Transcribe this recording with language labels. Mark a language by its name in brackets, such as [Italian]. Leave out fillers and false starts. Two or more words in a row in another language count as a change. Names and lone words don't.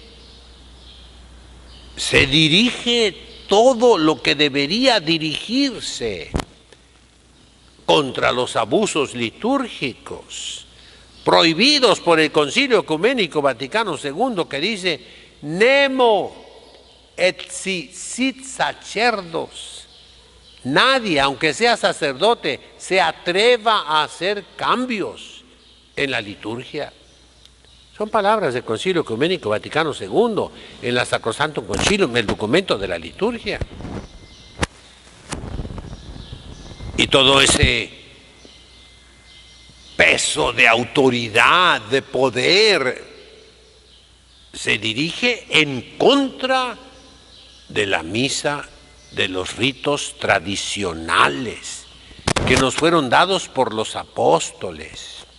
[Spanish] se dirige todo lo que debería dirigirse contra los abusos litúrgicos prohibidos por el Concilio Ecuménico Vaticano II, que dice [Latin] Nemo et si sit sacerdos. [Spanish] Nadie, aunque sea sacerdote, se atreva a hacer cambios en la liturgia. Son palabras del Concilio Ecuménico Vaticano II en la Sacrosanctum Concilium, en el documento de la liturgia. Y todo ese peso de autoridad, de poder, se dirige en contra de la misa, de los ritos tradicionales que nos fueron dados por los apóstoles.